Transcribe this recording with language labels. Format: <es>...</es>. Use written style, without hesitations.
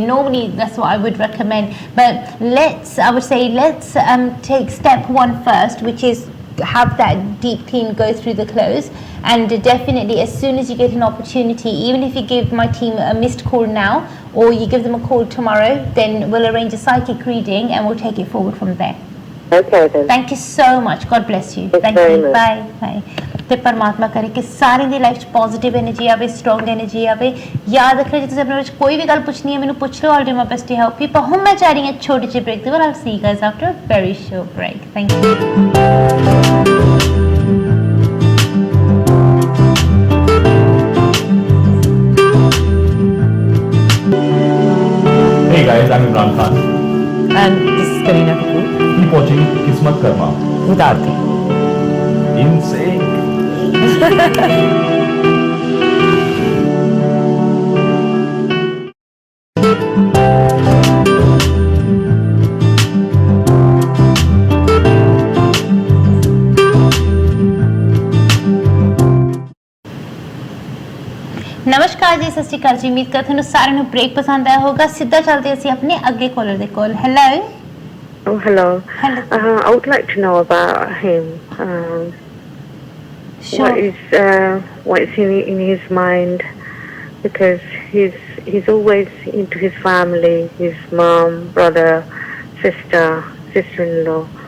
<en>Normally, that's what I would recommend. But I would say, let's take step one first, which is have that deep clean, go through the clothes. And definitely, as soon as you get an opportunity, even if you give my team a missed call now, or you give them a call tomorrow, then we'll arrange a psychic reading and we'll take it forward from there. Okay then. Thank you so much. God bless you. Thanks Thank very you. much. Bye. Bye.</en> <pa>ਤੇ ਪਰਮਾਤਮਾ ਕਰੇ ਕਿ ਸਾਰਿਆਂ ਦੀ life 'ਚ positive energy ਆਵੇ, strong energy ਆਵੇ। ਯਾਦ ਰੱਖਣਾ, ਜੇ ਤੁਸੀਂ ਆਪਣੇ ਵਿੱਚ ਕੋਈ ਵੀ ਗੱਲ ਪੁੱਛਣੀ ਹੈ ਮੈਨੂੰ ਪੁੱਛ ਲਓ।</pa> <en>I'll do my best to help you।</en> <pa>ਪਰ ਹੁਣ ਮੈਂ ਚਾਹ ਰਹੀ ਹਾਂ ਛੋਟੇ ਜਿਹੇ ਬ੍ਰੇਕ ਦੇ ਬਾਅਦ।</pa> <en>I'll see you guys after a very short break. Thank you. Hey guys, I'm Imran Khan. And this is Karina Kapoor Keep watching KismatKarma. with Arti. Insane.</en> <pa>ਨਮਸਕਾਰ ਜੀ, ਸਤਿ ਸ਼੍ਰੀ ਅਕਾਲ ਜੀ। ਉਮੀਦ ਕਰ ਤੁਹਾਨੂੰ ਸਾਰਿਆਂ ਨੂੰ ਬ੍ਰੇਕ ਪਸੰਦ ਆਇਆ ਹੋਗਾ। ਸਿੱਧਾ ਚੱਲਦੇ ਅਸੀਂ ਆਪਣੇ ਅੱਗੇ ਕਾਲਰ ਦੇ ਕੋਲ। Hello.</pa> <en>Oh, hello. Hello. I would like to know about him. Sure. What is in his mind? Because he's always into his family, his mom, brother, sister-in-law.</en>